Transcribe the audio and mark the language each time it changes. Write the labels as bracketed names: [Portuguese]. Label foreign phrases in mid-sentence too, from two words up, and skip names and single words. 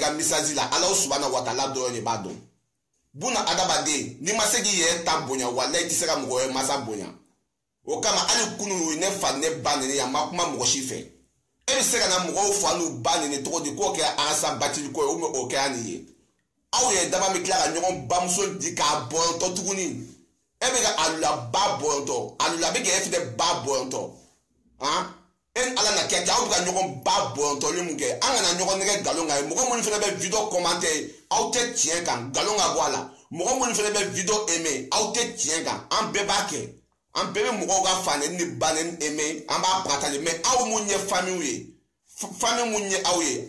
[Bambara] ka message la Alahu subahana wa taala dɔrɔn de b'a dɔn buna adamaden n'i ma se k'i yɛrɛ ta bonya walayi i tɛ se ka mɔgɔ wɛrɛ masa bonya o kama hali kunun ne fa ne ba nini yan ma kuma mɔgɔ si fɛ e bɛ se ka na mɔgɔw fa n'u ba nini cogo di k'o kɛ Arasita Bacili ko ye [French] ou bien [Bambara] o kɛra nin ye aw yɛrɛ dama bɛ tila ka ɲɔgɔn bamuso di k'a bɔyɔntɔ tuguni e bɛ ka alula ba bɔyɔntɔ alula bɛ kɛ e fɛnɛ ba bɔyɔntɔ e ni ala na kɛ aw bɛ ka ɲɔgɔn ba bɔyɔntɔli mun kɛ an kana ɲɔgɔn nɛgɛ nkalon kan ye mɔgɔ minnu fɛnɛ bɛ [French] video commenter [Bambara] aw tɛ tiɲɛ kan nkalon ka bɔ a la mɔgɔ minnu fɛnɛ bɛ [French] video aimer [Bambara] aw tɛ tiɲɛ kan an bɛɛ b'a kɛ an bɛɛ bɛ mɔgɔw ka fanɛni ni banɛni aimer an b'a partager mais aw mun ye famille ye famille mun ye aw ye